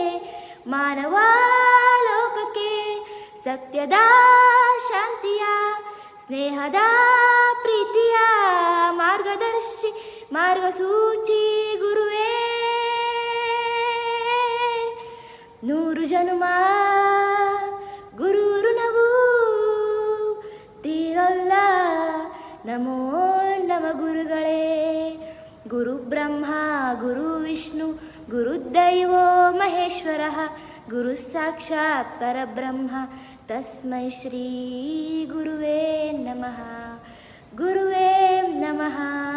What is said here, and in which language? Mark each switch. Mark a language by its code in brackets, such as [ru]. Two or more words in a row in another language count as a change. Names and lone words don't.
[kn] ಮಾನವ ಲೋಕಕ್ಕೆ ಸತ್ಯದ ಶಾಂತಿಯ ಸ್ನೇಹದ ಪ್ರೀತಿಯ ಮಾರ್ಗದರ್ಶಿ ಮಾರ್ಗಸೂಚಿ ಗುರುವೇ. 100 ಜನುಮ ಗುರು ಋಣವು ತೀರಲ್ಲ, [sa] ನಮೋ ನಮ [kn] ಗುರುಗಳೇ. [sa] ಗುರು ಬ್ರಹ್ಮ ಗುರು ವಿಷ್ಣು ಗುರುದೈವೋ ಮಹೇಶ್ವರ, ಗುರು ಸಾಕ್ಷಾತ್ ಪರಬ್ರಹ್ಮ ತಸ್ಮೈ ಶ್ರೀ ಗುರುವೇ ನಮಃ. ಗುರುವೇ ನಮಃ.